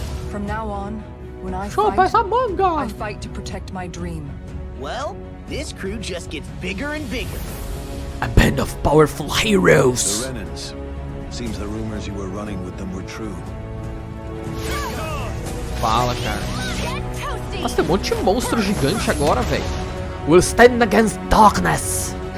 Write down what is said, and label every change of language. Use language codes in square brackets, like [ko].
[en] From now on, when I fight to protect my dream. Well, this crew just gets bigger and bigger. A band of powerful heroes. The Renans. Seems the rumors you were running with them were true. [pt] Fala, cara. Nossa, tem um monte de monstro gigante agora, velho. [en] We'll stand against darkness.